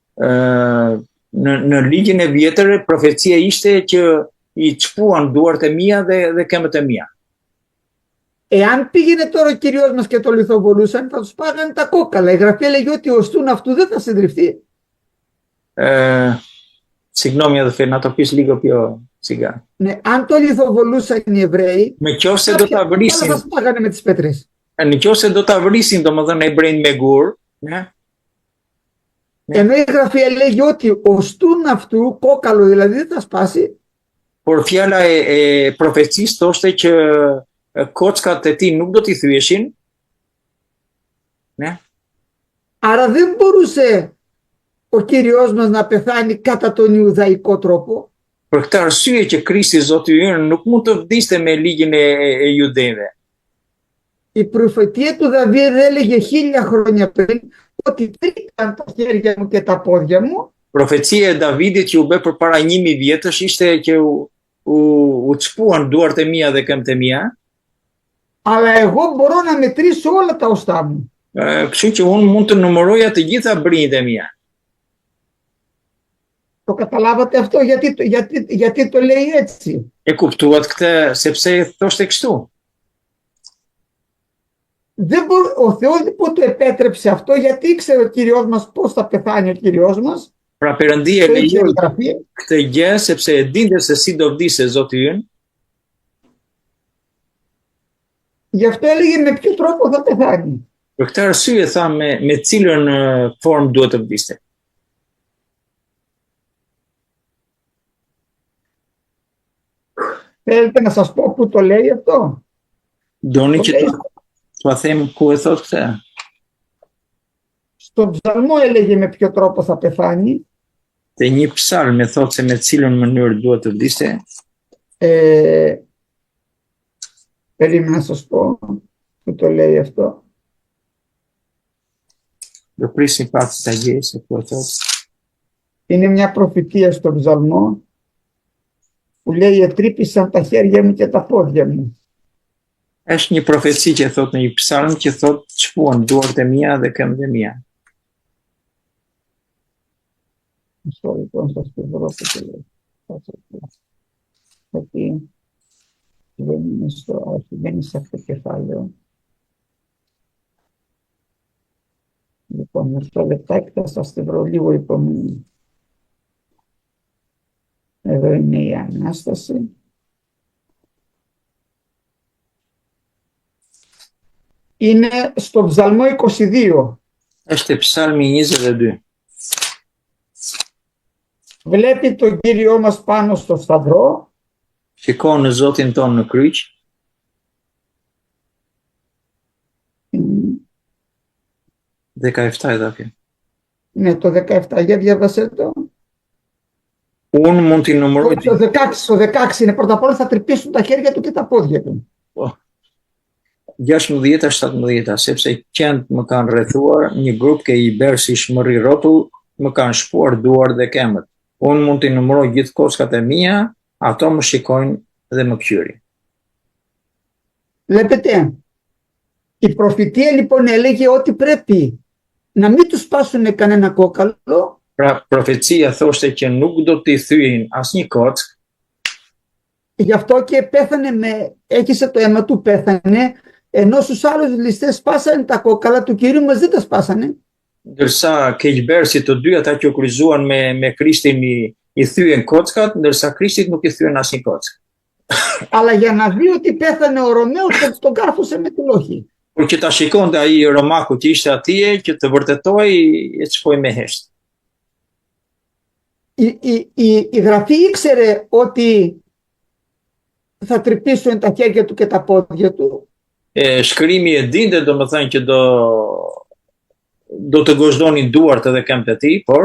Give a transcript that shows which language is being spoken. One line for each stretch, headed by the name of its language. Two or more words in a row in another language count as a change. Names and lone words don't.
Albanian: Në ligjin e vjetër, profecia ishte që i çpuan duart e mia dhe këmbët e mia.
Greek: Εάν πήγαινε τώρα ο Κυριός μας και το λιθοβολούσαν, θα τους πάγανε τα κόκαλα. Η Γραφή έλεγε ότι ο στούν αυτού δεν θα συντριφθεί. Συγγνώμη αδελφέ, να το πεις λίγο πιο σιγά. Ναι, αν το λιθοβολούσαν οι Εβραίοι,
Albanian: Me qofse do ta vrisin,
Greek: θα τους πάγανε με τις πέτρες.
Albanian: në qofse do ta vrisin domethënë hebrejt me gur,
Greek: Ενώ η Γραφή έλεγε ότι ο στούν αυτού, κόκαλο δηλαδή, δεν θα σπάσει.
Albanian: por fjala e profecisë thoshte që kockat e tij nuk do t'i thyeshin.
Greek: Άρα δεν μπορούσε ο Κύριος μας να πεθάνει κατά τον Ιουδαϊκό τρόπο.
Albanian: Për këtë arsye që Krishti Zoti ynë nuk mund të vdiste me ligjin e judeve.
Greek: Η προφετεία του Δαβίδ έλεγε 1000 χρόνια πριν ότι τρίκαν τα χέρια μου και τα πόδια μου.
Albanian: Profecia e Davidit që u bë përpara 1000 vjetësh ishte që u çpuan duart e mia dhe këmbët e mia.
Greek: Αλλά εγώ μπορώ να μετρήσω όλα τα οστά μου.
Albanian: Kështu që unë mund të numëroja të gjitha brinjtë e mia.
Greek: Το καταλάβατε αυτό γιατί το λέει έτσι.
Albanian: E kuptuat këtë sepse thoshte kështu.
Greek: Ο Θεός λοιπόν το επέτρεψε αυτό γιατί ήξερε ο Κύριος μας πώς θα πεθάνει ο Κύριος μας.
Albanian: Pra Perëndia lejoi këtë gjë sepse e dinte se si do vdiste Zoti ynë.
Greek: Γι' αυτό έλεγε με ποιο τρόπο θα πεθάνει.
Albanian: Për këtë arsye tha me cilën formë duhet të vdiste.
Greek: Θέλετε να σας πω που το λέει αυτό?
Albanian: Doni që t'ua them ku e thot këtë?
Greek: Στον ψαλμό έλεγε με ποιο τρόπο θα πεθάνει.
Albanian: Te një psalm e thot se me cilën mënyrë duhet të vdiste.
Greek: Περίμενα να σας πω. που το λέει αυτό.
Albanian: Do prisim pak ta gjej se po thotë.
Greek: Είναι μια προφητεία στον ψαλμό που λέει «Ετρύπησαν τα χέρια μου και τα πόδια μου».
Albanian: Është një profeci që thot në një psalm që thot çfuan duart e mia dhe këmbët e mia.
Greek: Μισό λοιπόν σας το βρω που το λέει. Γιατί δεν είναι σε αυτό το κεφάλαιο. Λοιπόν, μισό λεπτάκι θα σας το βρω λίγο υπομονή. Εδώ είναι η Ανάσταση. Είναι στο Ψαλμό 22.
Albanian: Është Psalmi 22.
Greek: Βλέπει τον Κύριό μας πάνω στο σταυρό.
Albanian: Shikon në Zotin ton në kryq. Mm. 17 edhe kjo.
Greek: Ναι, το 17. Για διάβασέ το.
Albanian: Unë mund t'i numëroj
Greek: Στο 16 είναι πρώτα απ' όλα θα τρυπήσουν τα χέρια του και τα πόδια του.
Albanian: 16-17, sepse qend më kanë rrethuar, një grup ke i berë si shmëri rrotull, më kanë shpuar duart dhe këmbët. Unë mund t'i numëroj gjithë kockat e mia, ato më shikojnë dhe më kqyrin.
Greek: Βλέπετε, η προφητεία λοιπόν έλεγε ότι πρέπει να μην τους σπάσουν κανένα κόκαλο.
Albanian: Pra, profecia thoshte që nuk do t'i thyen asnjë kock.
Greek: Γι' αυτό και πέθανε έκυσε το αίμα του, πέθανε, ενώ στους άλλους ληστές σπάσανε τα κόκαλα, του Κυρίου μας δεν τα σπάσανε.
Albanian: Ndërsa keqbërësit të dy ata që kryzuan me Krishtin i thyen kockat, ndërsa Krishtit nuk i thyen asnjë kock.
Greek: Αλλά για να δει ότι πέθανε ο Ρωμαίος τον κάρφωσε με τη λόχη.
Albanian: Por që ta shikonte ai Romaku që ishte atje, që të vërtetoi e çfoi me hesht.
Greek: Η Γραφή ήξερε ότι θα τρυπήσουν τα χέρια του και τα πόδια του.
Albanian: Shkrimi e dinte domethënë që do të gozhdonin duart edhe këmbët e tij, por